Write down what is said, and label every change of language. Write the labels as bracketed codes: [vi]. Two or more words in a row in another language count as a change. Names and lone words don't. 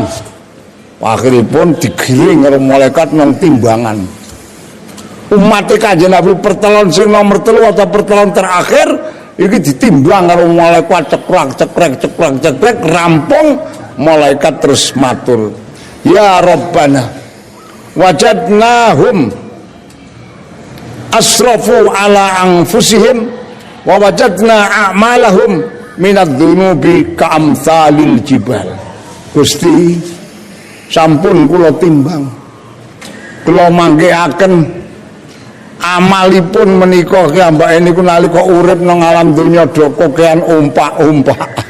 [jv] Akhiripun digiring karo malaikat nang timbangan. Umat Kanjeng Nabi pertelon sing nomor 3 atau pertelon terakhir iki ditimbang karo malaikat cekrek rampung. Malaikat terus matur, [ar] يا ربنا وجدناهم أسرفوا على أنفسهم ووجدنا أعمالهم من الذنوب كأمثال الجبال. [jv] Gusti sampun kula timbang, kula mangkehaken amalipun menika kiambake niku nalika urip nang alam donya do kokean umpak-umpak.